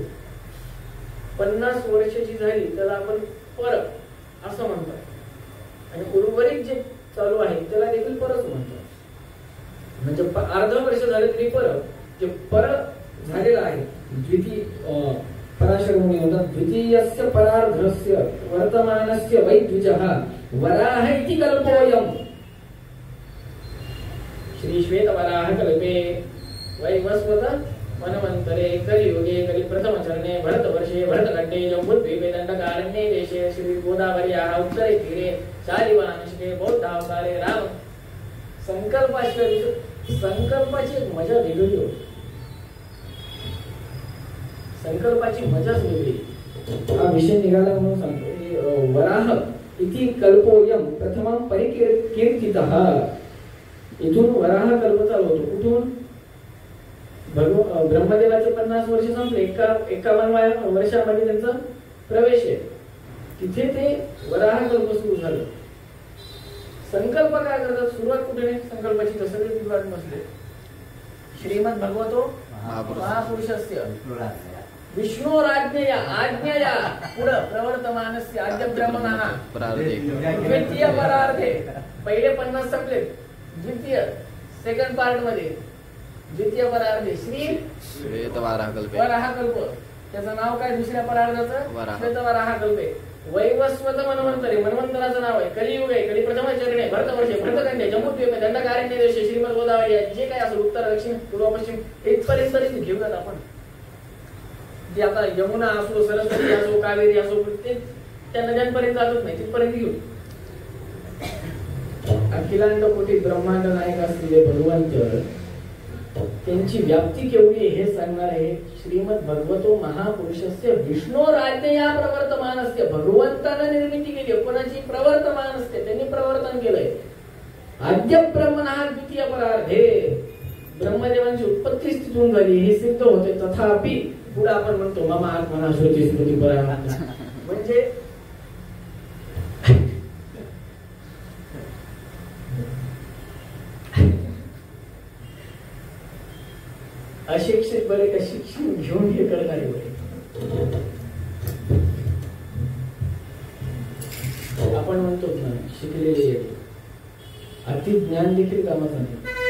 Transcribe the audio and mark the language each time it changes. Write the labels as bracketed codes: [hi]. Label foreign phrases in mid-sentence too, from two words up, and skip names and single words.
[mr] 50 वर्षाची झाली त्याला आपण परत असं म्हणतात आणि उर्वरित जे चालू आहे त्याला देखील परत म्हणतात. म्हणजे अर्ध वर्ष झाले तरी परत जे परत झालेलं आहे द्वितीय पराशर मुनी म्हणतात [sa] द्वितीयस्य परार्धस्य वर्तमानस्य वै द्विजः वराह इति कल्पोऽयम्. श्री श्वेत वराह कल्पे वैवस्वत मनमंतरे कलियुगे कलि प्रथम चरणे भरत वर्षे भरतखंडे जम्बूद्वीपे दंडकारण्ये देशे श्री गोदावर्याः उत्तरे तीरे शालिवानशके बौद्धावतारे राम. [mr] संकल्पाची एक मजा वेगळी होती, संकल्पाची मजाच वेगळी. हा विषय निघाला म्हणून सांगतो. [sa] वराह इति कल्पोयम प्रथमं परिकीर्तितः. [mr] इथून वराह कल्प चालू होतो. कुठून? ब्रह्मदेवाचे 50 वर्ष संपले, 51व्या वर्षामध्ये त्यांचा प्रवेश आहे, तिथे ते वराह कल्प सुरू झालं. संकल्प काय करतात? सुरुवात कुठे? संकल्पाची सगळे विद्वान बसले. [sa] श्रीमद भगवतो महापुरुषस्य विष्णोराज्ञया आज्ञया पुढं प्रवर्तमानस्य आद्य ब्रह्मणः द्वितीय परार्धे. [mr] पहिले 50 संपले, द्वितीय [en] second part [mr] मध्ये [sa] द्वितीय परार्धे श्री श्वेत वराह कल्प. [mr] त्याचं नाव काय दुसऱ्या परार्धाचं? [sa] श्वेत वराह कल्पे. वैवस्वत मनवंतरे, [mr] मनवंतराचं नाव आहे. कलियुग आहे, [sa] कली प्रथम चरणे भरतवर्षे भरतखंडे जम्बूद्वीपे दंडकारण्य देशे श्रीमद गोदावरी. [mr] जे काय असं उत्तर दक्षिण पूर्व पश्चिम इथपर्यंत घेऊयात आपण. जे आता यमुना असो, सरस्वती असो, कावेरी असो, ते त्या नद्यांपर्यंत जातच नाही, तिथपर्यंत घेऊ. अखिलांड कोटी ब्रह्मांड नायक असलेले भगवंत, त्यांची व्याप्ती केवढी हे सांगणार आहे. [sa] श्रीमद भगवतो महापुरुषस्य विष्णोराज्ञया प्रवर्तमानस्य. [mr] भगवंतानं निर्मिती केली, कोणाची? प्रवर्तमानस्य, त्यांनी प्रवर्तन केलंय. [sa] आद्य ब्रह्मणः द्वितीय परार्धे. [mr] ब्रह्मदेवांची उत्पत्ती तिथून झाली हे सिद्ध होते. तथापि पुढे आपण म्हणतो [sa] मम आत्मना श्रुती स्मृती परायण. [mr] म्हणजे अशिक्षित बरे का शिक्षण घेऊन हे करणारे बरे. आपण म्हणतो ना शिकलेले अति ज्ञान देखील कामाचं नाही.